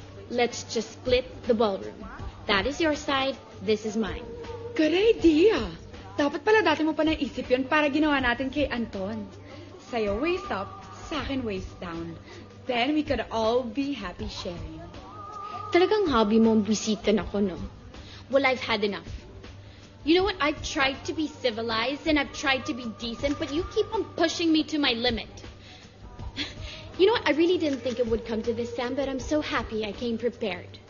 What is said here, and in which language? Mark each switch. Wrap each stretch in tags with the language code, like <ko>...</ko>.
<en>Let's just split the ballroom. That is your side, this is mine. Good idea.</en> <tl>Dapat pala dati mo pa naisip yun para ginawa natin kay Anton. Sa'yo waist up, sa akin waist down.</tl> <en>Then we could all be happy sharing.</en> <tl>Talagang hobby mo ang bisita na ko, no?</tl> <en>Well, I've had enough. You know what? I've tried to be civilized and I've tried to be decent, but you keep on pushing me to my limit. You know what? I really didn't think it would come to this, Sam, but I'm so happy I came prepared.</en>